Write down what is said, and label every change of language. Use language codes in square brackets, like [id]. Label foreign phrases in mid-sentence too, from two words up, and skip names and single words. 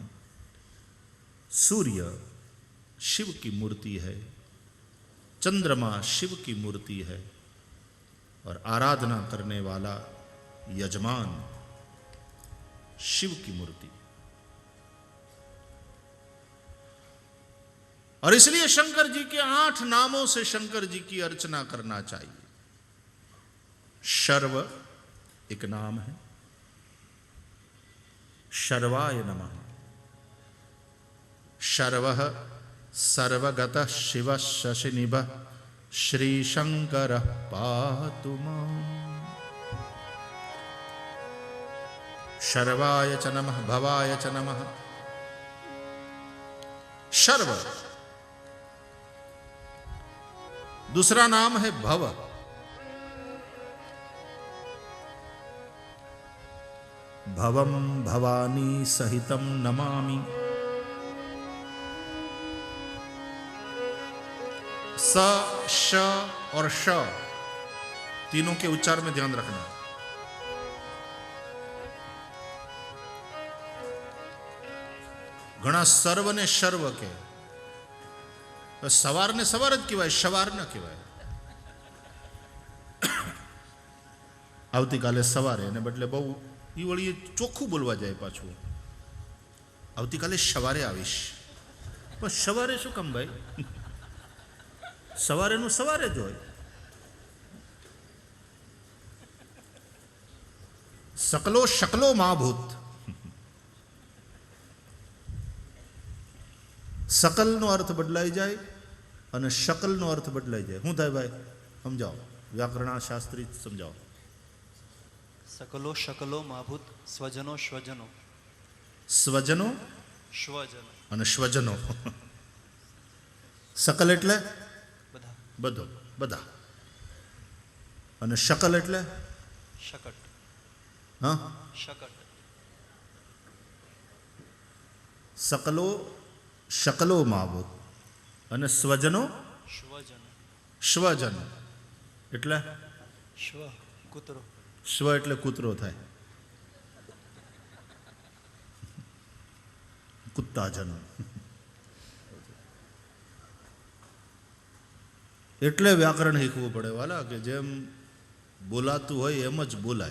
[hi] सूर्य शिव की मूर्ति है, चंद्रमा शिव की मूर्ति है, और आराधना करने वाला यजमान शिव की मूर्ति। और इसलिए शंकर जी के 8 नामों से शंकर जी की अर्चना करना चाहिए। शर्व एक नाम है, [sa] शर्वाय नमः। शर्वः सर्वगतः शिवः शशिनिभः श्री शंकर पातु माम्। शर्वाय च नमः, भवाय च नमः। [hi] शर्व दूसरा नाम है भव। [sa] भवम भवानी सहितम नमामि। [hi] स, श और श तीनों के उच्चार में ध्यान रखना। [gu] ઘના સર્વ ને શર્વ કે, સવાર ને સવાર જ કહેવાય, શવાર ન કહેવાય। આવતીકાલે સવારે એને બદલે બહુ એ વળી ચોખ્ખું બોલવા જાય પાછું, આવતીકાલે સવારે આવીશ। પણ સવારે શું કામ ભાઈ? સવારેનું સવારે જ હોય। [sa] सकलो शकलो महाभूत। [gu] सकल નો અર્થ બદલાઈ જાય અને શકલ નો અર્થ બદલાઈ જાય। શું થાય ભાઈ? સમજાવો, વ્યાકરણ શાસ્ત્રી સમજાવો। [sa] सकलो शकलो महाभूत, स्वजनो स्वजनो। [gu] સ્વજનો [sa] स्वजनो [gu] અને સ્વજનો। सकल એટલે बधा। બધો, બધા, અને શકલ એટલે [sa] शकट। [gu] હા, [sa] शकट। सकलो शकलो महाभूत [gu] અને સ્વજનો [sa] स्वजनो। [gu] સ્વજન એટલે સ્વ કૂતરો। સ્વ એટલે કૂતરો થાય, કુત્તાજન। એટલે વ્યાકરણ શીખવું પડે વાલા, કે જેમ બોલાતું હોય એમ જ બોલાય।